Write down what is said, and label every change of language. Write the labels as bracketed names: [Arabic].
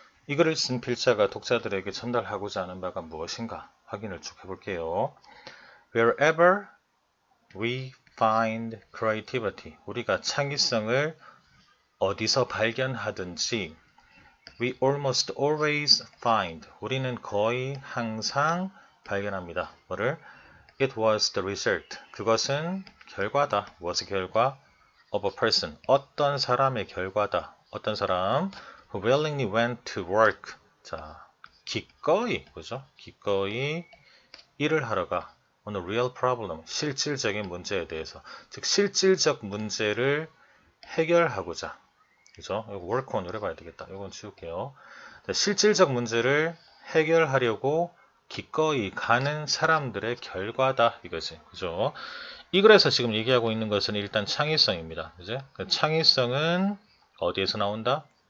[Korean] 이 글을 쓴 필자가 독자들에게 전달하고자 하는 바가 무엇인가 확인을 쭉 해볼게요. [English] Wherever we find creativity, [Korean] 우리가 창의성을 어디서 발견하든지 [English] we almost always find, [Korean] 우리는 거의 항상 발견합니다. 뭐를? [English] It was the result, [Korean] 그것은 결과다. 무엇의 결과? [English] Of a person, [Korean] 어떤 사람의 결과다. 어떤 사람 [English] who willingly went to work, [Korean] 자, 기꺼이, 그죠? 기꺼이 일을 하러 가. [English] on a real problem, [Korean] 실질적인 문제에 대해서. 즉, 실질적 문제를 해결하고자. 그죠? 이거 work on으로 해봐야 되겠다. 이건 지울게요. 자, 실질적 문제를 해결하려고 기꺼이 가는 사람들의 결과다. 이거지. 그죠? 이 글에서 지금 얘기하고 있는 것은 일단 창의성입니다. 그죠? 그 창의성은 어디에서 나온다?